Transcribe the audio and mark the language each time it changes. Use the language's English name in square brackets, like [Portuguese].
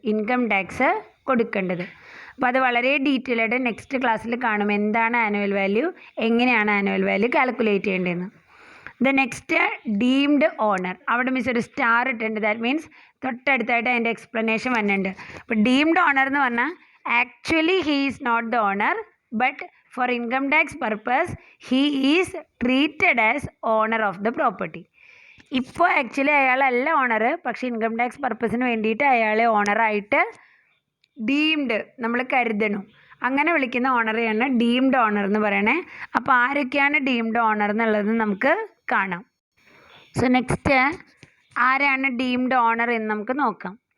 [Malayalam] Income tax കൊടുക്കേണ്ടത്. അപ്പോൾ അത് വളരെ ഡീറ്റെയിൽ ആയിട്ട് നെക്സ്റ്റ് ക്ലാസ്സിൽ കാണും എന്താണ് ആനുവൽ വാല്യൂ, എങ്ങനെയാണ് ആനുവൽ വാല്യൂ കാൽക്കുലേറ്റ് ചെയ്യേണ്ടതെന്ന്. [English] The next deemed owner. [Malayalam] അവിടെ മിസ് ഒരു സ്റ്റാർ ഇട്ടുണ്ട്. [English] that means [Malayalam] തൊട്ടടുത്തായിട്ട് അതിൻ്റെ എക്സ്പ്ലനേഷൻ വന്നിട്ടുണ്ട്. അപ്പോൾ ഡീംഡ് ഓണർ എന്ന് പറഞ്ഞാൽ [English] actually he is not the owner, but for income tax purpose he is treated as owner of the property. [Malayalam] ഇപ്പോൾ ആക്ച്വലി അയാളല്ല ഓണർ, പക്ഷേ ഇൻകം ടാക്സ് പർപ്പസിന് വേണ്ടിയിട്ട് അയാളെ ഓണറായിട്ട് ഡീംഡ് നമ്മൾ കരുതണം. അങ്ങനെ വിളിക്കുന്ന ഓണറെയാണ് ഡീംഡ് ഓണർ എന്ന് പറയണേ. അപ്പോൾ ആരൊക്കെയാണ് ഡീംഡ് ഓണർ എന്നുള്ളത് നമുക്ക് കാണാം. സോ നെക്സ്റ്റ് ആരാണ് ഡീംഡ് ഓണർ എന്ന് നമുക്ക് നോക്കാം.